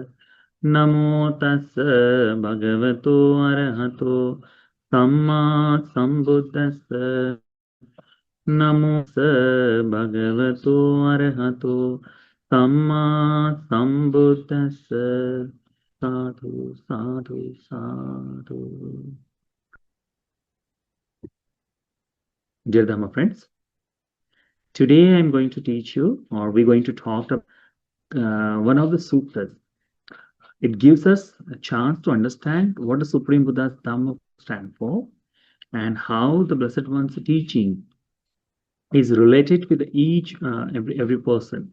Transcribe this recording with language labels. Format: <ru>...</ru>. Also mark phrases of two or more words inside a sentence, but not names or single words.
<pi>Namo tassa bhagavato arahato samma sambuddhassa. Namo tassa bhagavato arahato samma sambuddhassa. Sadhu, sadhu, sadhu.</pi> <en>Dear Dhamma friends, today I'm going to teach you, or we're going to talk about one of the suttas. It gives us a chance to understand what the Supreme Buddha's Dhamma stand for and how the Blessed One's teaching is related with each every person.</en>